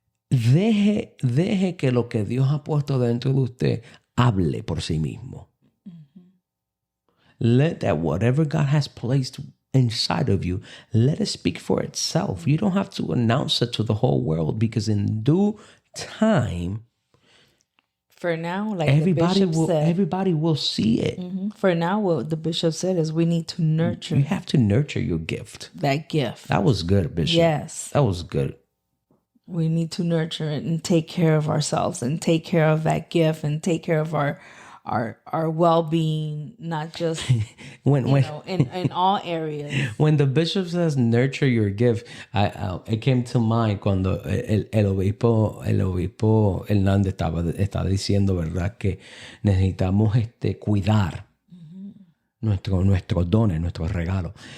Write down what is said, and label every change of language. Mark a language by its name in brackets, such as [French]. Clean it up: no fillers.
[Spanish] Deje que lo que Dios ha puesto dentro de usted hable por sí mismo. [English] Let that whatever God has placed inside of you, let it speak for itself. You don't have to announce it to the whole world, because in due time, for now, like everybody will see it. For now, what the bishop said is we need to nurture. You have to nurture your gift. That gift. That was good, Bishop. Yes. That was good. We need to nurture it and take care of ourselves and take care of that gift and take care of our well-being, not just in all areas. When the bishop says nurture your gift, it came to mind [Spanish] cuando el obispo Hernández estaba diciendo, ¿verdad?, que necesitamos cuidar nuestros dones, nuestros regalos.